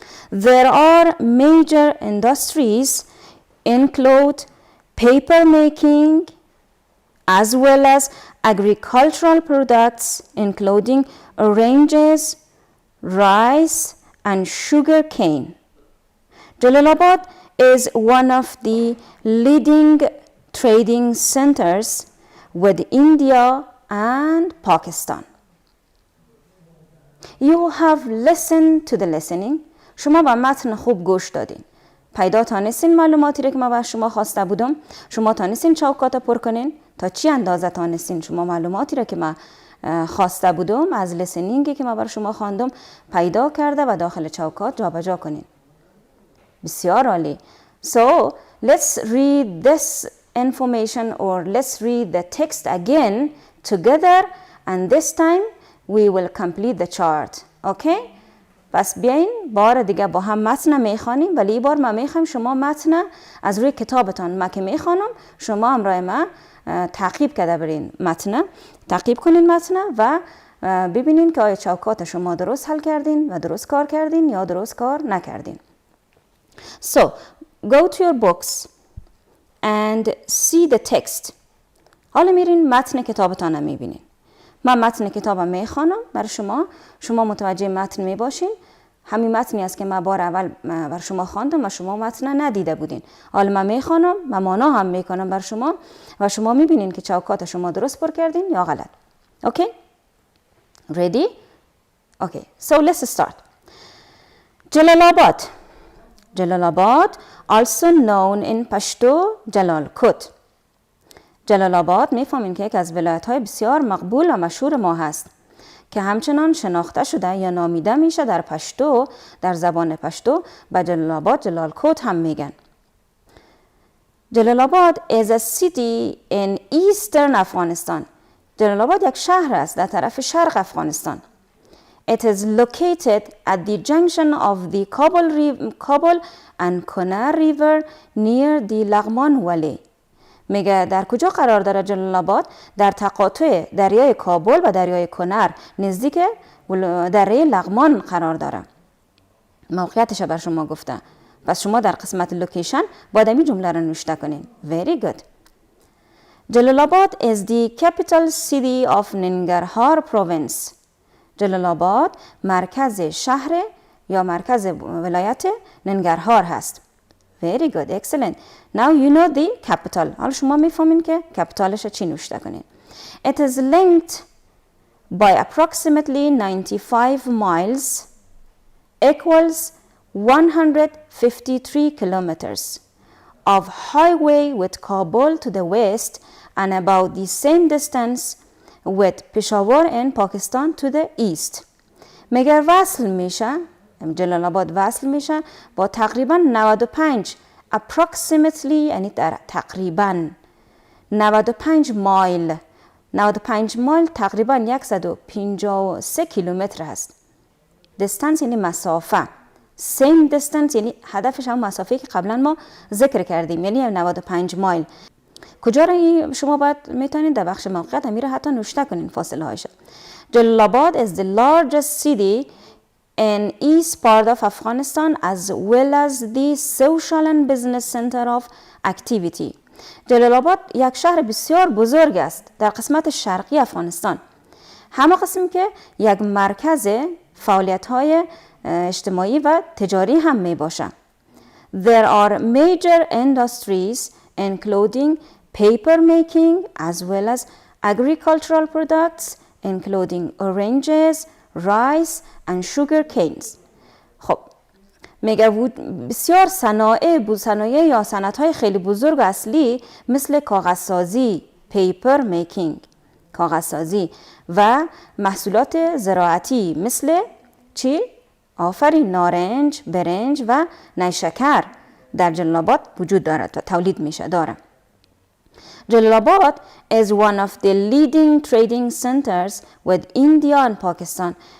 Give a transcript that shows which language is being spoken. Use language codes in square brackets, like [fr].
[en] There are major industries include paper making as well as agricultural products including oranges, rice and sugar cane. Jalalabad is one of the leading trading centers with India and Pakistan. You have listened to the listening. [fa] شما به متن خوب گوش دادین. پیدا تانستین معلوماتی رو که من از شما خواسته بودم. شما تانستین چوکات پر کنین. تا چی اندازه تانستین شما معلوماتی رو که من خواسته بودم از listeningی که من بر شما خواندم پیدا کرده و داخل چوکات جابجا کنین. بسیار عالی. [en] So let's read this information or let's read the text again together and this time we will complete the chart. Okay? [fa] پس بیاین بار دیگه با هم متن میخوانیم ولی این بار ما میخوایم شما متن از روی کتابتان ما که میخوانم شما همراه ما تعقیب کرده برین متن تعقیب کنین متن و ببینین که آیا چوکات شما درست حل کردین و درست کار کردین یا درست کار نکردین. [en] So go to your books and see the text. [fa] حالا میرین متن کتابتان رو میبینین. من متن کتابم میخوانم برای شما متوجه متن میباشین. همین متنی است که من بار اول بر شما خواندم و شما متن ندیده بودین. حالا من میخوانم و مانا هم میکنم بر شما و شما میبینین که چوکات شما درست پر کردین یا غلط. [en] Okay? Ready? Okay. So let's start. Jalalabad. Jalalabad, also known in Pashto Jalalkot. [fa] جلال‌آباد میفهمین که یک از ولایت‌های بسیار مقبول و مشهور ما هست که همچنان شناخته شده یا نامیده میشه در پشتو در زبان پشتو به جلال‌آباد جلالکوت هم میگن. [en] Jalalabad is a city in eastern Afghanistan. [fa] جلال‌آباد یک شهر است در طرف شرق افغانستان. [en] It is located at the junction of the Kabul and Konar River near the Laghman Valley. [fa] میگه در کجا قرار داره جلال‌آباد؟ در تقاطع دریای کابل و دریای کنر نزدیک دره لغمان قرار داره. موقعیتش بر شما گفته. پس شما در قسمت لوکیشن باید این جمله را نوشته کنین. [en] Very good. Jalalabad is the capital city of Nangarhar province. [fa] جلال‌آباد مرکز شهر یا مرکز ولایت ننگرهار هست. [en] Very good, excellent. Now you know the capital. [fa] حالا شما میفهمین که کپیتالش چی نوشته کنین. [en] It is linked by approximately 95 miles equals 153 kilometers of highway with Kabul to the west and about the same distance with Peshawar in Pakistan to the east. [fa] مگر وصل میشه جلال‌آباد وصل میشه با تقریبا 95 approximately یعنی در تقریبا 95 مایل 95 مایل تقریبا 153 کیلومتر هست. distance یعنی مسافه. same distance یعنی هدفش هم مسافه که قبلا ما ذکر کردیم یعنی 95 مایل. کجا را شما باید میتونید در بخش موقعیت امیر حتی نوشته کنین فاصله هایش. [en] Jalalabad is the largest city in east part of Afghanistan as well as the social and business center of activity. [fa] جلال‌آباد یک شهر بسیار بزرگ است در قسمت شرقی افغانستان. همه قسم که یک مرکز فعالیت‌های اجتماعی و تجاری هم می باشه. [en] There are major industries including paper making as well as agricultural products including oranges, rice and sugar canes. [fa] خب میگه بسیار صنایع یا صنعت‌های خیلی بزرگ اصلی مثل کاغذسازی paper making کاغذسازی و محصولات زراعتی مثل چی؟ آفرین، نارنج، برنج و نیشکر در جلال آباد وجود دارد و تولید میشه داره. [en] Jalalabad is one of the leading trading centers with India and Pakistan.